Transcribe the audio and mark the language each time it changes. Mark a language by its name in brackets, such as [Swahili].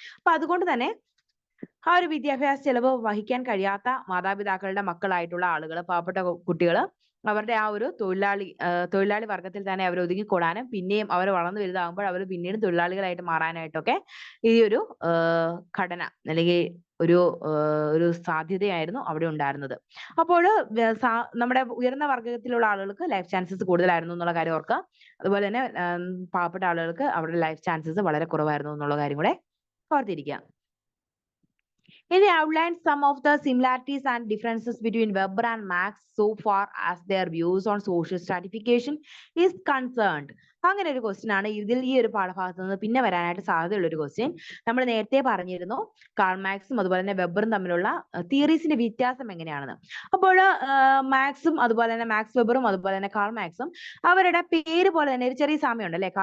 [Malayalam] അപ്പൊ അതുകൊണ്ട് തന്നെ ആ ഒരു വിദ്യാഭ്യാസ ചെലവ് വഹിക്കാൻ കഴിയാത്ത മാതാപിതാക്കളുടെ മക്കളായിട്ടുള്ള ആളുകൾ, പാവപ്പെട്ട കുട്ടികൾ, അവരുടെ ആ ഒരു തൊഴിലാളി വർഗത്തിൽ തന്നെ അവർ ഒതുങ്ങിക്കൂടാനും പിന്നെയും അവർ വളർന്നു വലുതാകുമ്പോൾ അവർ പിന്നീട് തൊഴിലാളികളായിട്ട് മാറാനായിട്ടൊക്കെ ഈ ഒരു ഘടന അല്ലെങ്കിൽ ഒരു സാധ്യതയായിരുന്നു അവിടെ ഉണ്ടായിരുന്നത്. അപ്പോൾ നമ്മുടെ ഉയർന്ന വർഗത്തിലുള്ള ആളുകൾക്ക് ലൈഫ് ചാൻസസ് കൂടുതലായിരുന്നു എന്നുള്ള കാര്യം ഓർക്കുക. അതുപോലെ തന്നെ പാവപ്പെട്ട ആളുകൾക്ക് അവരുടെ ലൈഫ് ചാൻസസ് വളരെ കുറവായിരുന്നു എന്നുള്ള കാര്യം കൂടെ ഓർത്തിരിക്കുക. [English] It outlines some of the similarities and differences between Weber and Marx so far as their views on social stratification is concerned. [Malayalam] അങ്ങനെ ഒരു ക്വസ്റ്റ്യൻ ആണ് ഇതിൽ ഈ ഒരു പാഠഭാഗത്ത് നിന്ന് പിന്നെ വരാനായിട്ട് സാധ്യതയുള്ള ഒരു ക്വസ്റ്റ്യൻ. നമ്മൾ നേരത്തെ പറഞ്ഞിരുന്നു കാൾ മാക്സും അതുപോലെ തന്നെ വെബറും തമ്മിലുള്ള തിയറീസിന്റെ വ്യത്യാസം എങ്ങനെയാണെന്ന്. അപ്പോൾ മാക്സും അതുപോലെ തന്നെ മാക്സ് വെബറും അതുപോലെ തന്നെ കാൾ മാക്സും അവരുടെ പേര് പോലെ തന്നെ ഒരു ചെറിയ സാമ്യമുണ്ട് അല്ലെ.